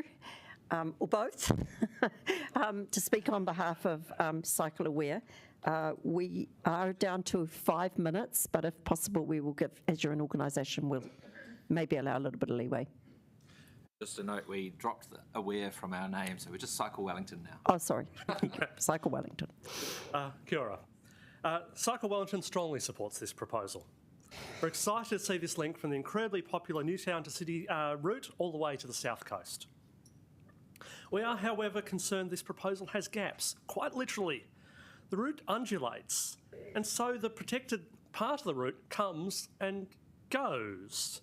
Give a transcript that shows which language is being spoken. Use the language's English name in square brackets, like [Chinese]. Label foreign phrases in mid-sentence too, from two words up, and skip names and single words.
[English] Or both, to speak on behalf of Cycle Aware. We are down to 5 minutes, but if possible, we will give, as you're an organisation, we'll maybe allow a little bit of leeway. Just a note, we dropped the Aware from our name, so we're just Cycle Wellington now. Oh, sorry. Cycle Wellington. [Māori] Kia ora. [English] Cycle Wellington strongly supports this proposal. We're excited to see this link from the incredibly popular Newtown to City route all the way to the south coast. We are, however, concerned this proposal has gaps, quite literally. The route undulates, and so the protected part of the route comes and goes.